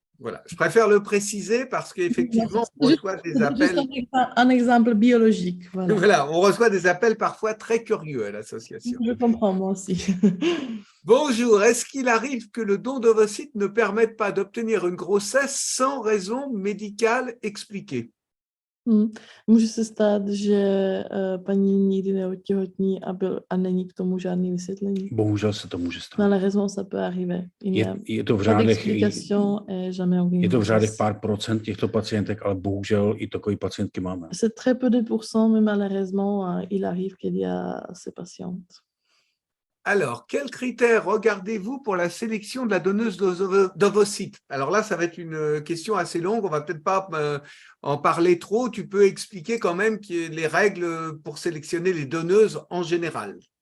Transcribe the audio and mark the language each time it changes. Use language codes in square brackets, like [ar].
[fr] Voilà, je préfère le préciser parce qu'effectivement, on reçoit des appels. Un exemple biologique. Voilà. Voilà, on reçoit des appels parfois très curieux à l'association. Je comprends, moi aussi. Bonjour, est-ce qu'il arrive que le don d'ovocytes ne permette pas d'obtenir une grossesse sans raison médicale expliquée? [cs] Může se stát, že paní nikdy neotěhotní a není k tomu žádný vysvětlení. Bohužel se to může stát. [fr] Na la raison, ça peut arriver. [cs] Je to v řádech, je to v řádech pár procent těchto pacientek, ale bohužel i takové pacientky máme. [fr] C'est très peu de pourcents, mais malheureusement, il arrive qu'il y a ces patientes. Alors, quels critères regardez-vous pour la sélection de la donneuse d'ovocytes? Alors là, ça va être une question assez longue, on va peut-être pas en parler trop. Tu peux expliquer quand même les règles pour sélectionner les donneuses en général.